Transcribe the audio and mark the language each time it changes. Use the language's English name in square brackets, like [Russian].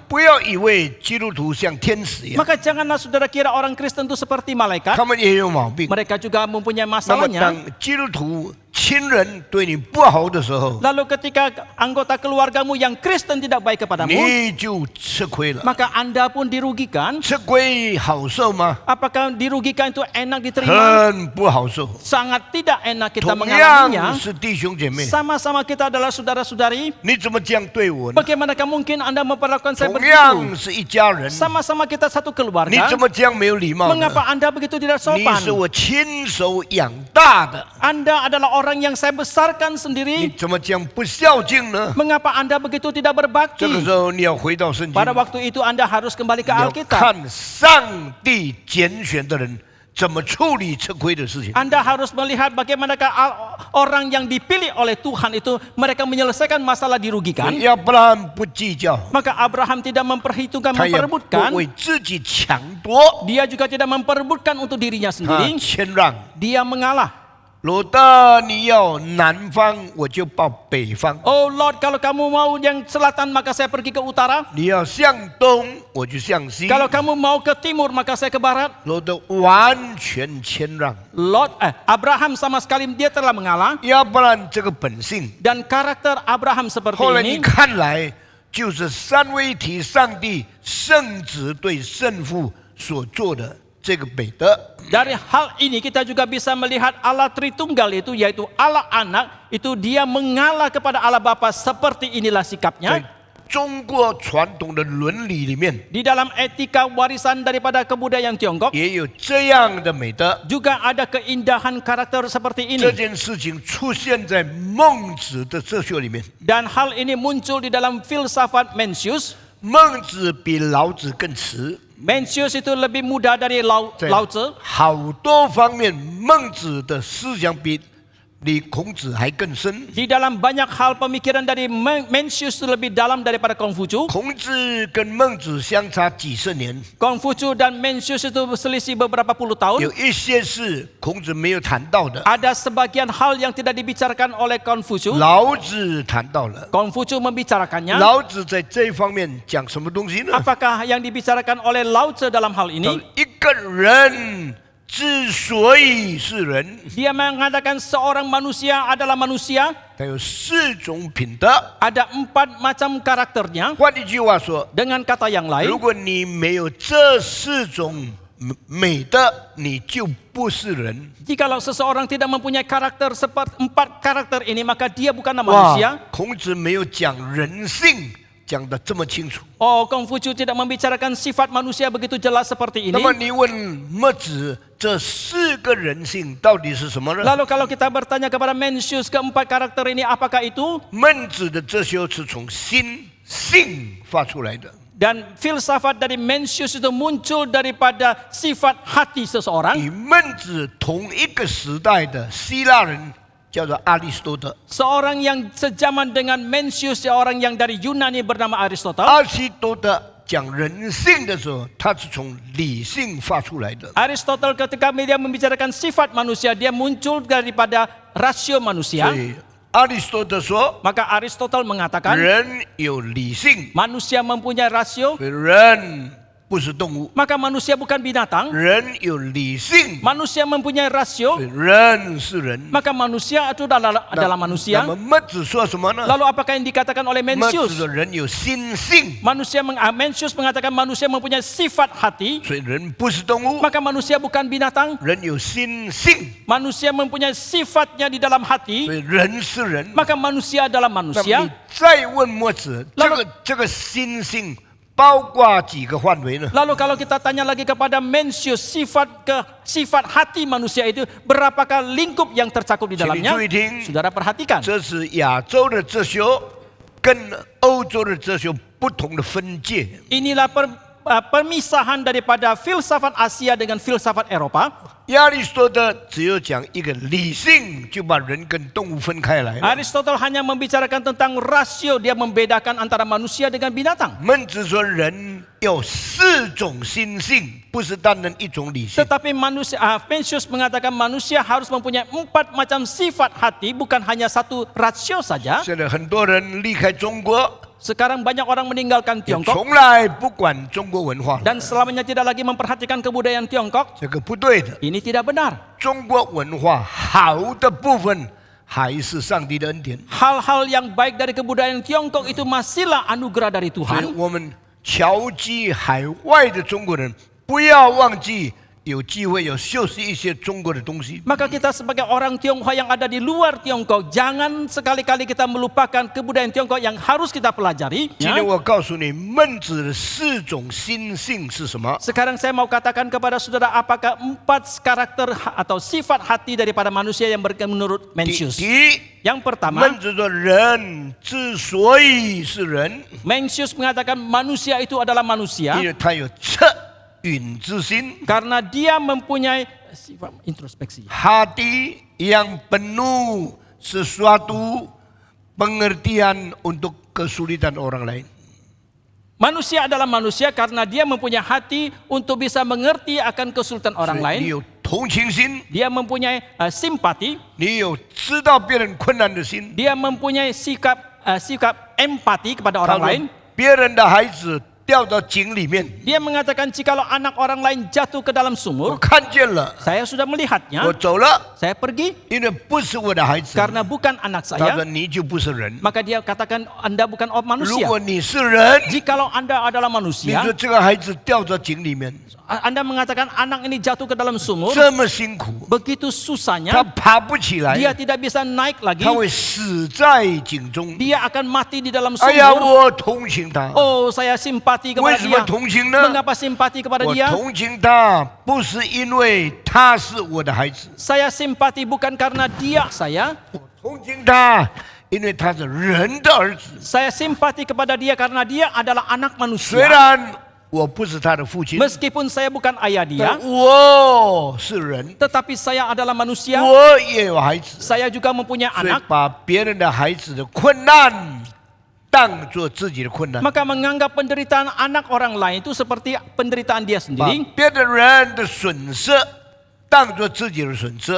[Chinese] 不要以为基督徒像天使一样， [Indonesian] Maka janganlah saudara kira orang Kristen itu seperti malaikat. [Chinese] 他们也有毛病。 [Indonesian] Mereka juga mempunyai [Chinese] 那么 [Indonesian] masalahnya. [Chinese] 当基督徒亲人对你不好的时候， [Indonesian] Lalu ketika anggota keluargamu yang Kristen tidak baik kepadamu, [Chinese] 你就吃亏了。 [Indonesian] maka Anda pun dirugikan. [Chinese] 吃亏好受吗？ [Indonesian] Apakah dirugikan itu enak diterima? [Chinese] 很不好受。 [Indonesian] Sangat tidak enak kita [Chinese] 同 [Indonesian] mengalaminya. [Chinese] 样是弟兄姐妹， [Indonesian] Sama-sama kita adalah saudara-saudari. [Chinese] 你怎么这样对我呢？ [Indonesian] Bagaimanakah mungkin Anda memperlakukan saya [Chinese] 同样 [Indonesian] begitu? [Chinese] 是一家人， [Indonesian] Sama-sama kita satu [Chinese] 你 [Indonesian] keluarga. [Chinese] 怎么这样没有礼貌呢？ [Indonesian] Mengapa Anda begitu tidak [Chinese] 你 [Indonesian] sopan? [Chinese] 是我亲手养大的， [Indonesian] Anda adalah orang yang saya besarkan [Chinese] 你 [Indonesian] sendiri. [Chinese] 怎么这样不孝敬呢？ [Indonesian] Mengapa Anda begitu tidak [Chinese] 这个 [Indonesian] berbakti? [Chinese] 时候你要回到圣经， [Indonesian] Pada waktu itu Anda harus kembali ke [Chinese] 你要 [Indonesian] Alkitab. [Chinese] 看上帝拣选的人怎么处理吃亏的事情。 [Indonesian] Anda harus melihat bagaimanakah orang yang dipilih oleh Tuhan itu mereka menyelesaikan masalah dirugikan. [Chinese] 亚伯拉罕不计较， [Indonesian] Maka Abraham tidak memperhitungkan, [Chinese] 他也不 [Indonesian] memperebutkan. [Chinese] 为自己抢夺， [Indonesian] Dia juga tidak memperebutkan untuk dirinya 啊， sendiri. [Chinese] 谦让。 [Indonesian] Dia mengalah. [Chinese] 罗德，你要南方，我就报北方； [Indonesian] Oh Lord, kalau kamu mau yang selatan maka saya pergi ke utara. [Chinese] 你要向东，我就向西。 [Indonesian] Kalau kamu mau ke timur maka saya ke barat. [Chinese] 罗德完全谦让。 [Indonesian] Abraham sama sekali dia telah mengalah. [Chinese] 要不然这个本性， [Indonesian] Dan karakter Abraham seperti [Chinese] 后来你 [Indonesian] ini. [Chinese] 看来就是三位一体上帝圣子对圣父所做的这个美德。 [Indonesian] Dari hal ini kita juga bisa melihat Allah Tritunggal itu yaitu Allah Anak itu dia mengalah kepada Allah Bapa seperti inilah [Chinese] 在 [Indonesian] sikapnya. [Chinese] 中国传统的伦理里面， [Indonesian] Di dalam etika warisan daripada kebudayaan Tiongkok [Chinese] 也有这样的美德。 [Indonesian] juga ada keindahan karakter seperti [Chinese] 这件事情出现在孟子的哲学里面， [Indonesian] Dan hal ini muncul di dalam filsafat Mencius. [Chinese] 孟子比老子更迟。 [Indonesian] Mencius itu lebih muda dari Lao [Chinese] 在 [Indonesian] Tzu. [Chinese] 好多方面，孟子的思想比孔子还更深。 [Indonesian] Di dalam banyak hal pemikiran dari Mencius itu lebih dalam daripada Konghucu. [Chinese] 孔子跟孟子相差几十年， [Indonesian] Konghucu dan Mencius itu selisih beberapa puluh tahun. [Chinese] 有一些是孔子没有谈到的， [Indonesian] Ada sebagian hal yang tidak dibicarakan oleh Konghucu. [Chinese] 老子谈到了。 [Indonesian] Konghucu membicarakannya. [Chinese] 老子在这方面讲什么东西呢？ [Indonesian] Apakah yang dibicarakan oleh Lao Tzu dalam hal ini? [Chinese] 一个人之所以是人， [Indonesian] Dia mengatakan seorang manusia adalah manusia. [Chinese] 他有4种品德。 [Indonesian] Ada 4 macam karakternya. [Chinese] 换一句话说， [Indonesian] Dengan kata yang [Chinese] 如 [Indonesian] lain, [Chinese] 果你没有这4种美德，你就不是人。 [Indonesian] jikalau seseorang tidak mempunyai karakter seperti 4 karakter ini, maka dia bukanlah 哇 manusia.， [Chinese] 孔子没有讲人性讲得这么清楚。 [Indonesian] Oh, Konghucu tidak membicarakan sifat manusia begitu jelas seperti [Chinese] 那么 [Indonesian] ini. [Chinese] 你问墨子，这4个人性到底是什么呢？ [Indonesian] Lalu kalau kita bertanya kepada Mencius keempat karakter ini, apakah itu? [Chinese] 孟子的哲学是从心性发出来的。 [Indonesian] Dan filsafat dari Mencius itu muncul daripada sifat hati seseorang. [Chinese] 与孟子同一个时代的希腊人叫做阿里士多德。 [Indonesian] Seorang yang sejaman dengan Mencius, seorang yang dari Yunani bernama Aristotle. [Chinese] 阿里士多德讲人性的时候，他是从理性发出来的。 [Indonesian] Aristotle ketika dia membicarakan sifat manusia, dia muncul daripada rasio [Chinese] 所 [Indonesian] manusia. [Chinese] 以阿里士多德说， [Indonesian] Maka Aristotle mengatakan [Chinese] 人有理性， [Indonesian] manusia mempunyai rasio, [Chinese] 人不是动物。 [Indonesian] maka manusia bukan binatang. [Chinese] 人有理性， [Indonesian] Manusia mempunyai rasio, [Chinese] 人是人。 [Indonesian] maka manusia itu adalah [Chinese] 那 [Indonesian] manusia. [Chinese] 么孟子说什么呢？ [Indonesian] Lalu apakah yang dikatakan oleh [Chinese] 孟子 [Indonesian] Mencius? [Chinese] 的人有心性， [Indonesian] Mencius mengatakan manusia mempunyai sifat hati, [Chinese] 所以人不是动物， [Indonesian] maka manusia bukan binatang. [Chinese] 人有心性， [Indonesian] Manusia mempunyai sifatnya di dalam [Chinese] 所 [Indonesian] hati, [Chinese] 以人是人。 [Indonesian] maka manusia adalah [Chinese] 那么 [Indonesian] manusia. [Chinese] 你再问墨子，这个心性包括几个范围呢？ [Indonesian] Lalu kalau kita tanya lagi kepada Mencius, sifat hati manusia itu berapakah lingkup yang tercakup di [Chinese] 请你 [Indonesian] dalamnya? [Chinese] 注意听， [Indonesian] Saudara perhatikan. [Chinese] 这是亚洲的哲学跟欧洲的哲学不同的分界。 [Indonesian] Inilah pemisahan daripada filsafat Asia dengan filsafat Eropa. [Chinese] 亚里士多德只有讲一个理性，就把人跟动物分开来了。 [Indonesian] Aristotle hanya membicarakan tentang rasio, dia membedakan antara manusia dengan binatang. [Chinese] 孟子说人有4种心性，不是单单一种理性。 [Indonesian] Tetapi Mencius mengatakan manusia harus mempunyai 4 macam sifat hati, bukan hanya 1 rasio saja. [Chinese] 现在很多人离开中国， [Indonesian] Sekarang banyak orang meninggalkan [Chinese] 也 [Indonesian] Tiongkok [Chinese] 从来不管中国文化了， [Indonesian] dan selamanya tidak lagi memperhatikan kebudayaan Tiongkok. [Chinese] 这个不对的。 [Indonesian] Ini tidak benar. [Chinese] 中国文化好的部分还是上帝的恩典， [Indonesian] Hal-hal yang baik dari kebudayaan Tiongkok itu masihlah anugerah dari [Chinese] 所以 [Indonesian] Tuhan. [Chinese] 我们侨籍海外的中国人不要忘记。有机会有修饰一些中国的东西。 [Indonesian] Maka kita sebagai orang Tionghoa yang ada di luar Tiongkok, jangan sekali-kali kita melupakan kebudayaan Tiongkok yang harus kita pelajari. [Chinese] 今天我告诉你，孟子的4种心性是什么？ [Indonesian] Sekarang saya mau katakan kepada saudara apakah 4 karakter atau sifat hati daripada manusia yang menurut [Chinese] 第 [Indonesian] Mencius. [Chinese] 一， [Indonesian] Yang pertama, [Chinese] 孟子说人之所以是人， [Indonesian] Mencius mengatakan manusia itu adalah manusia [Chinese] 因为他有恻隐之心。 [Indonesian] karena dia mempunyai sifat introspeksi. Hati yang penuh sesuatu pengertian untuk kesulitan orang lain. Manusia adalah manusia karena dia mempunyai hati untuk bisa mengerti akan kesulitan orang [Chinese] 你 [Indonesian] lain. [Chinese] 有同情心， [Indonesian] Dia mempunyai simpati, [Chinese] 你有知道别人困难的心。 [Indonesian] dia mempunyai sikap empati kepada [Chinese] 他 [Indonesian] orang [Chinese] 说 [Indonesian] lain. [Chinese] 别人的孩子掉到井里面， [Indonesian] Dia mengatakan jikalau anak orang lain jatuh ke dalam [Chinese] 我 [Indonesian] sumur, [Chinese] 看见了， [Indonesian] saya sudah melihatnya, [Chinese] 我走了， [Indonesian] saya pergi [Chinese] 因为不是我的孩子。 [Indonesian] karena bukan anak [Chinese] 他说 [Indonesian] saya. [Chinese] 你就不是人。 [Indonesian] Maka dia katakan Anda bukan [Chinese] 如 [Indonesian] manusia. [Chinese] 果你是人， [Indonesian] Jikalau Anda adalah [Chinese] 你 [Indonesian] manusia, [Chinese] 说这个孩子掉到井里面 [Indonesian] Anda mengatakan anak ini jatuh ke dalam sumur, [Chinese] 这么辛苦， [Indonesian] begitu [Chinese] 他 [Indonesian] susahnya, [Chinese] 爬不起来， [Indonesian] dia tidak bisa naik lagi, [Chinese] 他会死在井中。 [Indonesian] dia akan mati di dalam 哎呀， sumur. [Chinese] 我同情他。 [Indonesian] Oh, saya simpati kepada [Chinese] 什么 [Indonesian] dia. [Chinese] 同情呢？ [Indonesian] Mengapa simpati kepada [Chinese] 我 [Indonesian] dia? [Chinese] 同情他，不是因为他是我的孩子， [Indonesian] Saya simpati bukan karena dia saya. [Chinese] 我同情他，因为他是人的儿子。 [Indonesian] Saya simpati kepada dia karena dia adalah anak [Chinese] 虽 [Indonesian] manusia. [Chinese] 然我不是他的父亲， [Indonesian] Meskipun saya bukan ayah [Chinese] 但 [Indonesian] dia, [Chinese] 我是人， [Indonesian] tetapi saya adalah manusia. [Chinese] 我也有孩子， [Indonesian] Saya juga mempunyai [Chinese] 所以 [Indonesian] anak. [Chinese] 把别人的孩子的困难当作自己的困难， [Indonesian] Maka menganggap penderitaan anak orang lain itu seperti penderitaan dia [Chinese] 把 [Indonesian] sendiri. [Chinese] 别的人的损失当作自己的损失，